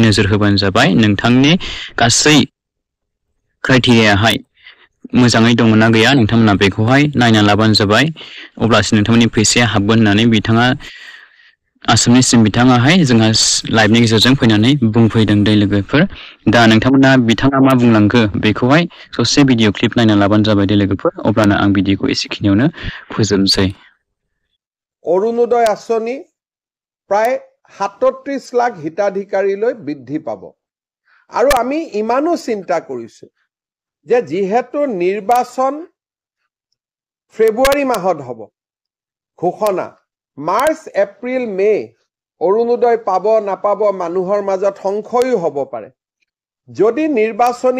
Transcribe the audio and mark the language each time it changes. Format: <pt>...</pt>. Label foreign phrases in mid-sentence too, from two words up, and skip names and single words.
<brx>नोजोर होबानो जाबाय नोंथांनि गासै क्राइटेरियाहाय मोजाङै दङ ना गैया नोंथांमोना बेखौहाय नायना लाबानो जाबाय अब्लासो नोंथांमोननि फैसाया हाबगोन होननानै बिथाङा आसामनिसिम बिथाङाहाय जोंहा लाइभनि गेजेरजों फैनानै बुंफैदों दै लोगोफोर दा नोंथांमोना बिथाङा मा बुंलांखो बेखौहाय ससे</brx> <en>video clip</en> <brx>नायना लाबानो जाबाय दै लोगोफोर अब्लानो आं भिडिअखौ एसेखिनियावनो फोजोबनोसै</brx> <as>অৰুণোদয় আঁচনি প্ৰায় 37 লাখ হিতাধিকাৰীলৈ বৃদ্ধি পাব আৰু আমি ইমানো চিন্তা কৰিছো যে যিহেতু নিৰ্বাচন ফেব্ৰুৱাৰী মাহত হ'ব ঘোষণা মাৰ্চ এপ্ৰিল মে অৰুণোদয় পাব নাপাব মানুহৰ মাজত সংশয়ো হ'ব পাৰে যদি নিৰ্বাচনী</as>